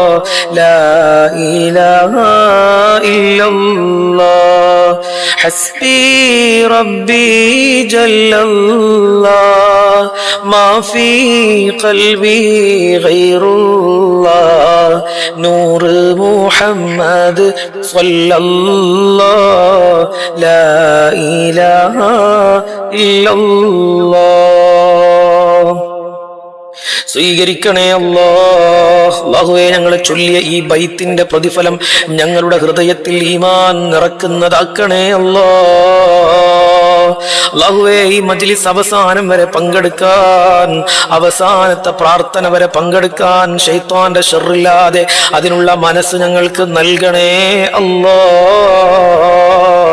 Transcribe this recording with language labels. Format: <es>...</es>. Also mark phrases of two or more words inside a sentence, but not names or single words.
<ar>لا إله إلا الله حسبي ربي جل الله ما في قلبي غير الله نور محمد صلى الله لا إله إلا الله</ar> <ml>സ്വീകരിക്കണേ അല്ലാഹ്. അല്ലാഹുവേ, ഞങ്ങളെ ചൊല്ലിയ ഈ ബൈത്തിന്റെ പ്രതിഫലം ഞങ്ങളുടെ ഹൃദയത്തിൽ ഈമാൻ നിറക്കുന്നതാക്കണേ അല്ലാഹ്. അല്ലാഹുവേ, ഈ മജ്ലിസ് അവസാനം വരെ പങ്കെടുക്കാൻ, അവസാനത്തെ പ്രാർത്ഥന വരെ പങ്കെടുക്കാൻ ശൈത്വാന്റെ ശർറില്ലാതെ അതിനുള്ള മനസ്സ് ഞങ്ങൾക്ക് നൽകണേ അല്ലാഹ്.</ml>